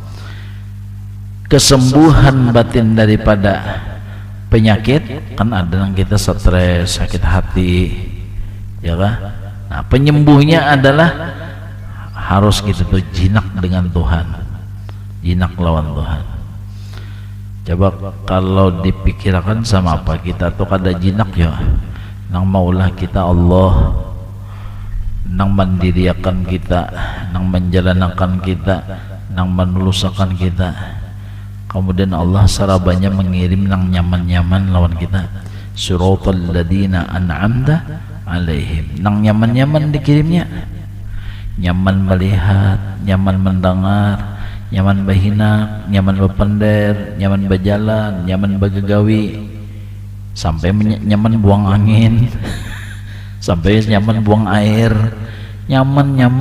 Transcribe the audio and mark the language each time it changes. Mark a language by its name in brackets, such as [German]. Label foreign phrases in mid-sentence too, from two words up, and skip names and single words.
[Indonesian] Kesembuhan batin daripada penyakit, kan ada yang kita stres, sakit hati, ya kan? [Banjar] Nah, penyembuhnya adalah harus kita tuh jinak dengan Tuhan, jinak lawan Tuhan. Coba kalau dipikirkan sama apa kita tuh kada jinak ya, nang maulah kita Allah, nang mandiriakan kita, nang menjalankan kita, nang menuluskan kita. Kemudian Allah sarabanya mengirim nang nyaman-nyaman lawan kita, [Arabic] سورة الذين أنعمت عليهم, [Banjar] nang nyaman-nyaman dikirimnya, nyaman melihat, nyaman mendengar, nyaman berhina, nyaman berpender, nyaman berjalan, nyaman bergegawi, sampai nyaman buang angin sampai nyaman buang air, nyaman.